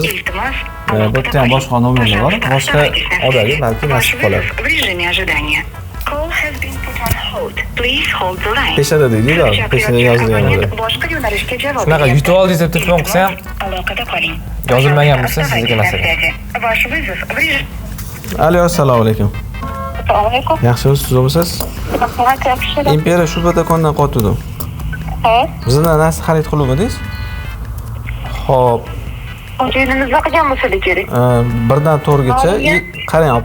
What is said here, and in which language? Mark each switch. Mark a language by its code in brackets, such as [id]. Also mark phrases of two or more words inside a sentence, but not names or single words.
[uz] Bu yerda ham boshqa nomerlar bor. Boshqa odamga balki nasib qolar. Peshada deydi-da, peshada yozilgan edi. Boshqa yo'nalishga javob. Shunaqa yutib oldingiz deb telefon qilsa ham Aloqada qoling. yozilmagan bo'lsa sizniki emas ekan. [ru] Ваш вызов в режиме. [uz] Alo, assalomu alaykum. Assalomu alaykum. Yaxshimisiz, tuzimsiz? Imperiya shu do'kondan qotdim. Ha? Bizdan narsa xarid qiluvdingiz? Xo'p, O'zingizni qilgan bo'lsa kerak. 1 dan 4 gacha, qarang opa.